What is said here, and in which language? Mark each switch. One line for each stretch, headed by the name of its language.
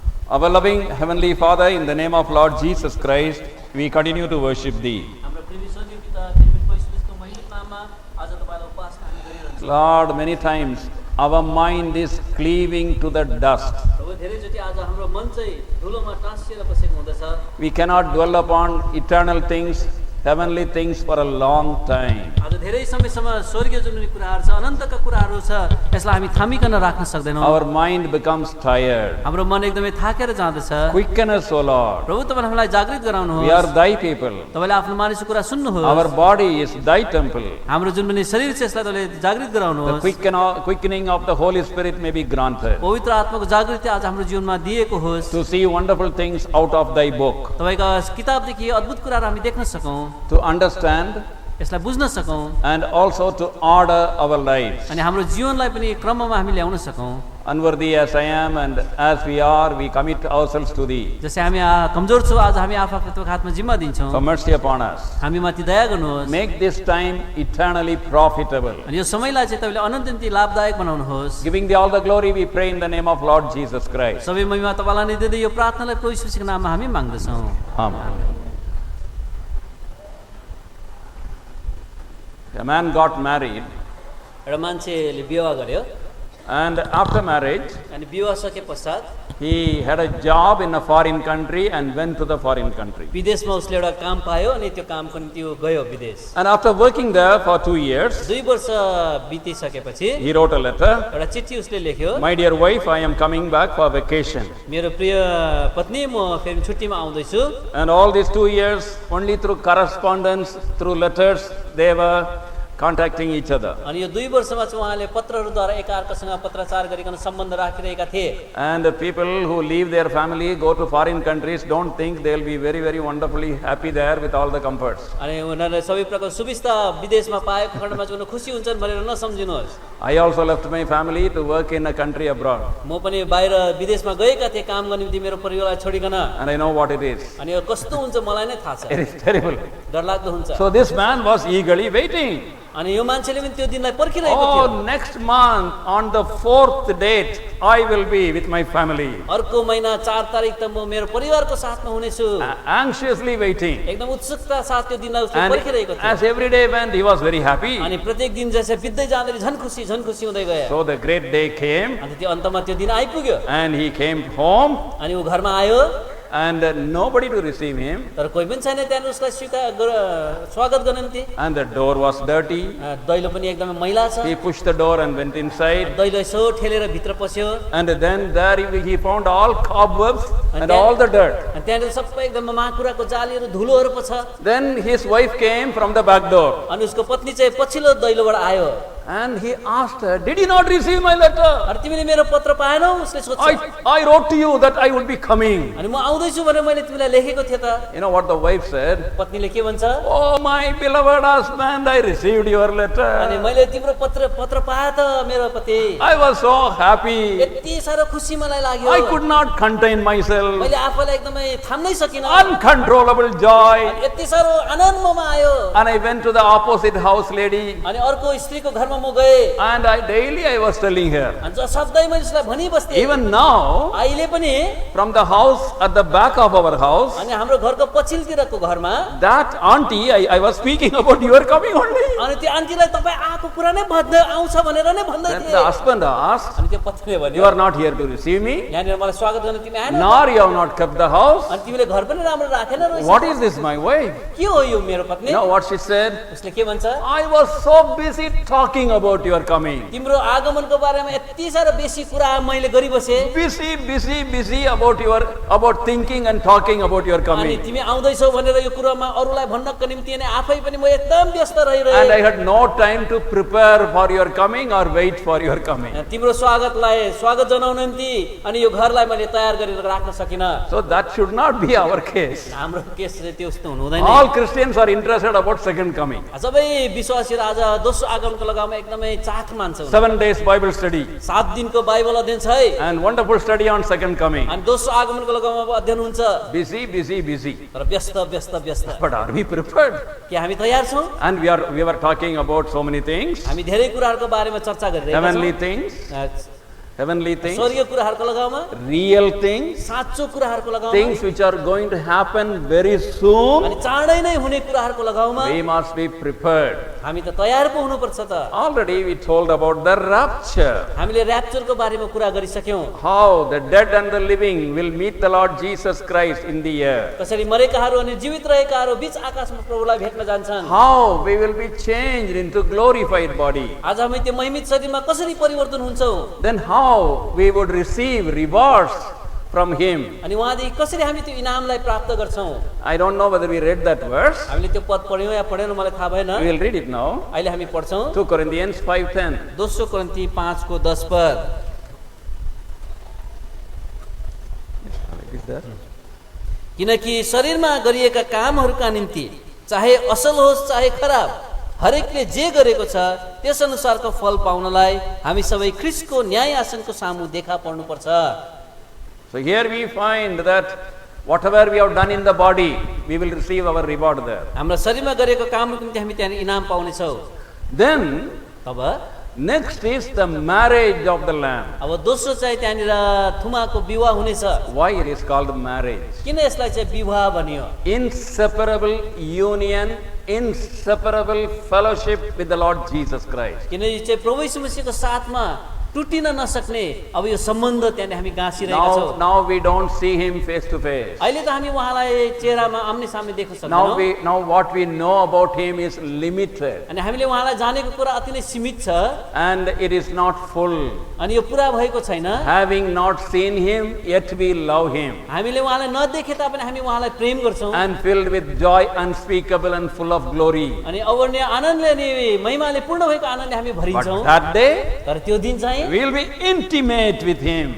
English: Our loving Heavenly Father, in the name of Lord Jesus Christ, we continue to worship Thee.
Nepali: हाम्रो प्रेमी स्वर्गीय पिता, तिम्रो पवित्र महिमाको नाममा आज तपाईलाई उपासना हामी गरिरहन्छौँ।
English: Lord, many times our mind is cleaving to the dust.
Nepali: प्रभु धेरैचोटि आज हाम्रो मन चाहिँ धुलोमा टाँसिएर बसेको हुँदछ।
English: We cannot dwell upon eternal things, heavenly things for a long time.
Nepali: आज धेरै समयसम्म स्वर्गीय जुन कुराहरू छ, अनन्तका कुराहरू छ, यसलाई हामी थामिकन राख्न सक्दैनौँ।
English: Our mind becomes tired.
Nepali: हाम्रो मन एकदमै थाकेर जाँदछ।
English: Quicken us, O Lord.
Nepali: प्रभु तपाईले हामीलाई जागृत गराउनुहोस्।
English: We are Thy people.
Nepali: तपाईले आफ्नो मानिसको कुरा सुन्नुहोस्।
English: Our body is Thy temple.
Nepali: हाम्रो जुन पनि शरीर छ यसलाई तपाईले जागृत
English: The
Nepali: गराउनुहोस्।
English: quickening of the Holy Spirit may be granted
Nepali: पवित्र आत्माको जागृति आज हाम्रो जीवनमा दिएको होस्।
English: to see wonderful things out of Thy book,
Nepali: तपाईका किताबदेखि अद्भुत कुराहरू हामी देख्न सकौँ,
English: to understand
Nepali: यसलाई बुझ्न सकौँ,
English: and also to order our lives.
Nepali: अनि हाम्रो जीवनलाई पनि क्रममा हामी ल्याउन सकौँ।
English: Unworthy as I am and as we are, we commit ourselves to Thee.
Nepali: जस्तै हामी कमजोर छौँ, आज हामी आफूको हातमा जिम्मा दिन्छौँ।
English: Have mercy upon us.
Nepali: हामी माथि दया गर्नुहोस्।
English: Make this time eternally profitable.
Nepali: अनि यो समयलाई चाहिँ तपाईँले अनन्त निम्ति लाभदायक बनाउनुहोस्।
English: Giving Thee all the glory, we pray in the name of Lord Jesus Christ.
Nepali: सबै महिमा तपाईँलाई नै दिँदै यो प्रार्थनालाई प्रभु येशूको नाममा हामी माग्दछौँ।
English: Amen. A man got married,
Nepali: एउटा मान्छेले विवाह गर्यो,
English: and after marriage,
Nepali: अनि विवाह सके पश्चात
English: he had a job in a foreign country and went to the foreign country.
Nepali: विदेशमा उसले एउटा काम पायो, अनि त्यो कामको निम्ति ऊ गयो विदेश।
English: And after working there for 2 years,
Nepali: 2 वर्ष बितिसकेपछि
English: he wrote a letter.
Nepali: एउटा चिठी उसले लेख्यो,
English: My dear wife, I am coming back for vacation.
Nepali: मेरो प्रिय पत्नी, म फेरि छुट्टीमा आउँदैछु।
English: And all these 2 years, only through correspondence, through letters, they were contacting each other.
Nepali: अनि यो 2 वर्षमा चाहिँ उहाँले पत्रहरूद्वारा एकअर्कासँग पत्राचार गरिकन सम्बन्ध राखिरहेका थिए।
English: And the people who leave their family, go to foreign countries, don't think they'll be very, very wonderfully happy there with all the comforts.
Nepali: अनि उनीहरूले सबै प्रकारको सुविस्ता विदेशमा पाएको खण्डमा चाहिँ उनीहरू खुसी हुन्छन् भनेर नसम्झिनुहोस्।
English: I also left my family to work in a country abroad.
Nepali: म पनि बाहिर विदेशमा गएका थिएँ काम गर्ने निम्ति मेरो परिवारलाई छोडिकन,
English: And I know what it is.
Nepali: अनि यो कस्तो हुन्छ मलाई नै थाहा छ,
English: It is terrible.
Nepali: डरलाग्दो हुन्छ।
English: So this man was eagerly waiting.
Nepali: अनि यो मान्छेले पनि त्यो दिनलाई पर्खिरहेको थियो।
English: Oh, next month on the 4th date, I will be with my family.
Nepali: अर्को महिना 4 तारिक त म मेरो परिवारको साथमा हुनेछु।
English: Anxiously waiting.
Nepali: एकदम उत्सुकता साथ त्यो दिनलाई उसले
English: And
Nepali: पर्खिरहेको थियो।
English: as every day went, he was very happy.
Nepali: अनि प्रत्येक दिन जैसे बित्दै जाँदै झन् खुसी हुँदै गयो।
English: So the great day came
Nepali: अनि त्यो अन्तमा त्यो दिन आइपुग्यो,
English: and he came home
Nepali: अनि ऊ घरमा आयो,
English: and nobody to receive him,
Nepali: तर कोही पनि छैन त्यहाँ उसलाई स्वागत गर्न निम्ति।
English: and the door was dirty.
Nepali: दैलो पनि एकदमै मैला छ।
English: He pushed the door and went inside,
Nepali: दैलो यसो ठेलेर भित्र पस्यो,
English: and then there he found all cobwebs and then- all the dirt.
Nepali: अनि त्यहाँनिर सबै एकदम माकुराको जालीहरू धुलोहरू पो छ।
English: Then his wife came from the back door
Nepali: अनि उसको पत्नी चाहिँ पछिल्लो दैलोबाट आयो,
English: and he asked her, "Did you not receive my letter?
Nepali: अनि तिमीले मेरो पत्र पाएनौ?" उसले सोध्छ।
English: I wrote to you that I would be coming."
Nepali: अनि म आउँदैछु भनेर मैले तिमीलाई लेखेको थिएँ त।
English: You know what the wife said?
Nepali: पत्नीले के भन्छ?
English: "Oh, my beloved husband, I received your
Nepali: अनि
English: letter.
Nepali: मैले तिम्रो पत्र पाएँ त मेरो पति,
English: I was so happy.
Nepali: यति साह्रो खुसी मलाई लाग्यो,
English: I could not contain myself.
Nepali: मैले आफूलाई एकदमै थाम्नै सकिनँ,
English: Uncontrollable joy."
Nepali: यति साह्रो आनन्द ममा आयो।
English: And I went to the opposite house lady,
Nepali: अनि अर्को स्त्रीको घरमा म गएँ,
English: and I was telling her,
Nepali: अनि सधैँ मैले उसलाई भनिबस्थेँ।
English: even now,
Nepali: अहिले पनि
English: from the house at the back of our house,
Nepali: अनि हाम्रो घरको पछिल्लोतिरको घरमा
English: that auntie, I was speaking about your coming only.
Nepali: अनि त्यो आन्टीलाई तपाईँ आएको कुरा नै भन्दै आउँछ भनेर नै भन्दै
English: Then
Nepali: थिए।
English: the husband asked,
Nepali: अनि त्यो पत्नीले भन्यो,
English: "You are not here to receive me,
Nepali: यहाँनिर मलाई स्वागत गर्न तिमी आएन,
English: nor you have not kept the house.
Nepali: अनि तिमीले घर पनि राम्रो राखेन रहेछ।
English: What is this, my wife?"
Nepali: के हो यो मेरो पत्नी?
English: You know what she said?
Nepali: उसले के भन्छ?
English: "I was so busy talking talking about your coming.
Nepali: तिम्रो आगमनको बारेमा यति साह्रो बेसी कुरा मैले गरिबसे
English: Busy about thinking and talking about your
Nepali: अनि
English: coming.
Nepali: तिमी आउँदैछौ भनेर यो कुरामा अरूलाई भन्नको निम्ति अनि आफै पनि म एकदम व्यस्त
English: And
Nepali: रहिरहेँ
English: I had no time to prepare for your coming or wait for your coming.
Nepali: तिम्रो स्वागत जनाउन निम्ति अनि यो घरलाई मैले तयार गरेर राख्न सकिन
English: So that should not be our case.
Nepali: हाम्रो केस चाहिँ त्यो उस्तो हुनु हुँदैन
English: All Christians are interested about second coming.
Nepali: सबै विश्वासीहरू आज दोस्रो आगमनको लगाउमा एकदमै चाख मान्छ
English: 7 days Bible study
Nepali: 7 दिनको बाइबल अध्ययन छ है
English: and wonderful study on second coming.
Nepali: अनि दोस्रो आगमनको लगाउमा अध्ययन हुन्छ
English: Busy.
Nepali: तर व्यस्त
English: But are we prepared?
Nepali: के हामी तयार छौं
English: And we were talking about so many things.
Nepali: हामी धेरै कुराहरुको बारेमा चर्चा गरिरहेका
English: Heavenly
Nepali: छौं
English: things. Heavenly things.
Nepali: स्वर्गीय कुराहरुको लगाउमा
English: Real things.
Nepali: साँचो कुराहरुको लगाउमा
English: Things which are going to happen very soon.
Nepali: अनि चाँडै नै हुने कुराहरुको लगाउमा
English: We must be prepared.
Nepali: हामी त तयार पो हुनुपर्छ त
English: Already we told about the rapture.
Nepali: हामीले र्याप्चरको बारेमा कुरा गरिसक्यौं
English: How the dead and the living will meet the Lord Jesus Christ in the air.
Nepali: कसरी मरेकाहरु अनि जीवित रहेकाहरु बीच आकाशमा प्रभुलाई भेट्न जान्छन्
English: How we will be changed into glorified body.
Nepali: आज हामी त्यो महिमित शरीरमा कसरी परिवर्तन हुन्छौं
English: Then how we would receive rewards from him.
Nepali: अनि उहाँदेखि कसरी हामी त्यो इनामलाई प्राप्त गर्छौं
English: I don't know whether we read that verse.
Nepali: हामीले त्यो पद पढ्यौं या पढेनौं मलाई थाहा भएन
English: We will read it now.
Nepali: अहिले हामी पढ्छौं
English: 2 Corinthians 5:10.
Nepali: दोस्रो कोरिन्थी 5 को 10 पद किनकि शरीरमा गरिएका कामहरूका निम्ति चाहे असल होस् चाहे खराब हरेकले जे गरेको छ त्यस अनुसारको फल पाउनलाई हामी सबै ख्रीष्टको न्याय आसनको सामु देखा पर्नुपर्छ
English: So here we find that whatever we have done in the body, we will receive our reward there.
Nepali: हाम्रो शरीरमा गरेको कामको निम्ति हामी त्यहाँ इनाम पाउने छौं
English: Then
Nepali: तब
English: next is the marriage of the Lamb.
Nepali: अब दोस्रो चाहिँ त्यहाँनिर थुमाको विवाह हुनेछ
English: Why it is called marriage?
Nepali: किन यसलाई चाहिँ विवाह भनियो
English: Inseparable union, inseparable fellowship with the Lord Jesus Christ.
Nepali: किन यो चाहिँ प्रभु यीशु मसीहको साथमा टुटिन नसक्ने अब यो सम्बन्ध त्यहाँ हामी गाँसिरहेका छौं
English: Now we don't see him face to face.
Nepali: अहिले त हामी उहाँलाई चेहरामा आम्ने सामने देख्न सक्दैनौं
English: Now what we know about him is limited
Nepali: अनि हामीले उहाँलाई जानेको कुरा अति नै सीमित छ
English: and it is not full.
Nepali: अनि यो पूरा भएको छैन
English: Having not seen him, yet we love him.
Nepali: हामीले उहाँलाई नदेखे तापनि हामी उहाँलाई प्रेम गर्छौं
English: And filled with joy unspeakable and full of glory.
Nepali: अनि अवर्ण्य आनन्दले अनि महिमाले पूर्ण भएको आनन्दले हामी
English: But
Nepali: भरिन्छौं
English: that day,
Nepali: तर त्यो दिन चाहिँ
English: we will be intimate with him,